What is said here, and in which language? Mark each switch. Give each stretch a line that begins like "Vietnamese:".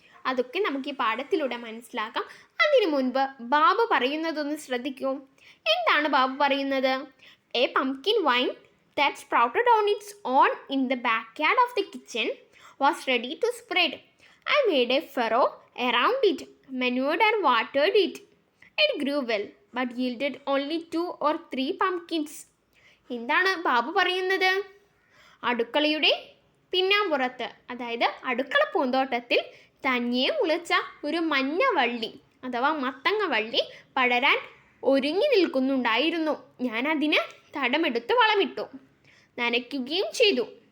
Malayalam: അതൊക്കെ നമുക്ക് ഈ പാഠത്തിലൂടെ മനസ്സിലാക്കാം. അതിനു മുൻപ് ബാബു പറയുന്നതൊന്ന് ശ്രദ്ധിക്കൂ. എന്താണ് ബാബു പറയുന്നത്?
English: A pumpkin vine that sprouted on its own in the backyard of the kitchen was ready to spread. I made a furrow around it, manured and watered it. It grew well, but yielded only 2 or 3 pumpkins.
Malayalam: എന്താണ് ബാബു പറയുന്നത്? അടുക്കളയുടെ പിന്നാമ്പുറത്ത്, അതായത് അടുക്കള പൂന്തോട്ടത്തിൽ തനിയെ മുളച്ച ഒരു മഞ്ഞ വള്ളി അഥവാ മത്തങ്ങ വള്ളി പടരാൻ ഒരുങ്ങി നിൽക്കുന്നുണ്ടായിരുന്നു. ഞാൻ അതിന് തടമെടുത്ത് വളമിട്ടു, നനയ്ക്കുകയും ചെയ്തു.